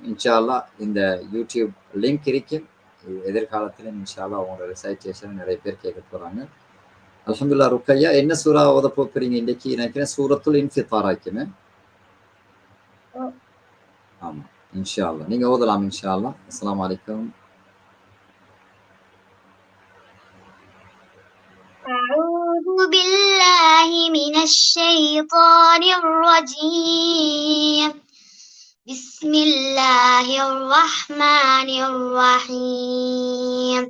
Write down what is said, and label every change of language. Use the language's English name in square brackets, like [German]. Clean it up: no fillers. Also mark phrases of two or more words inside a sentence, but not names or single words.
[Arabic] إن شاء الله [Tamil] இந்த [English] YouTube link [Tamil] இருக்கும். எதிர்காலத்தில் [Arabic] إن شاء الله [Tamil] உங்களோட ரிசைட்டேஷன் நிறைய பேர் கேட்க போறாங்க. அல்ஹம்துலில்லாஹ். ருக்கையா என்ன சூரா ஓத போறீங்க இன்னைக்கு? நினைக்கிறேன் சூரத்துல் இன்ஃபித்தார் ஆக்கிமே. ஆமா, [Arabic] إن شاء الله [Tamil] நீங்க ஓதலாம் [Arabic] إن شاء الله. السلام عليكم. أعوذ بالله من الشيطان الرجيم. بسم الله الرحمن الرحيم.